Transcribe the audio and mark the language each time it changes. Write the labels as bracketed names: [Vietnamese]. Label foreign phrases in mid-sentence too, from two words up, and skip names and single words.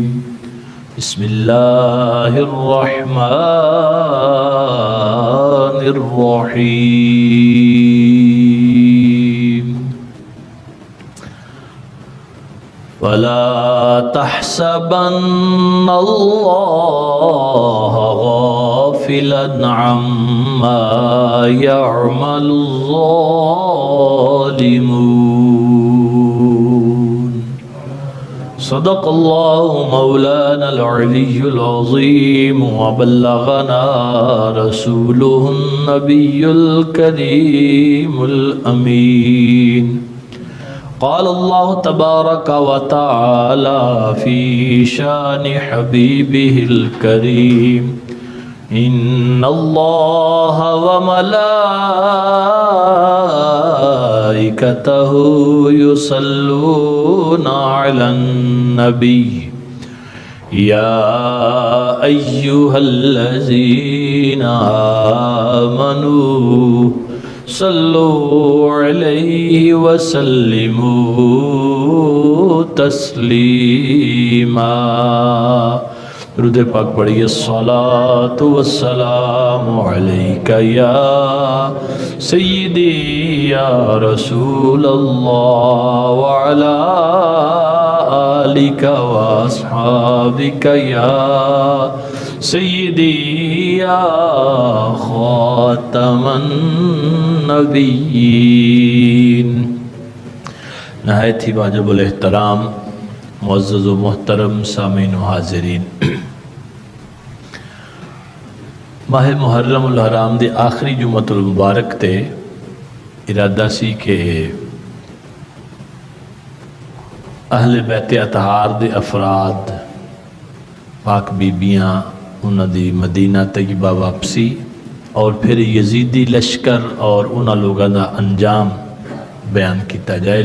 [Arabic] بسم الله الرحمن الرحيم. ولا تحسبن الله غافلا عما يعمل الظالمون. صدق الله مولانا العلي العظيم وبلغنا رسوله النبي الكريم الأمين. قال الله تبارك وتعالى في شأن حبيبه الكريم. إن الله وملائكته يصلون على النبي يا أيها الذين آمنوا صلوا عليه وسلموا تسليما. [Urdu] درود پاک پڑھیے. [Arabic] الصلاة والسلام عليك يا سيدي يا رسول الله وعلى آلك وأصحابك يا سيدي يا خاتم النبيين. [Punjabi] نہایت ہی واجب الاحترام معزز و محترم سامعین و حاضرین، ماہ محرم الحرام دے آخری جمعۃ المبارک تے ارادہ سی کہ [Urdu] اہل بیت اطہار دے افراد پاک بیبیاں انہاں دی مدینہ طیبہ واپسی اور پھر یزیدی لشکر اور انہاں لوگوں کا انجام بیان کیا جائے.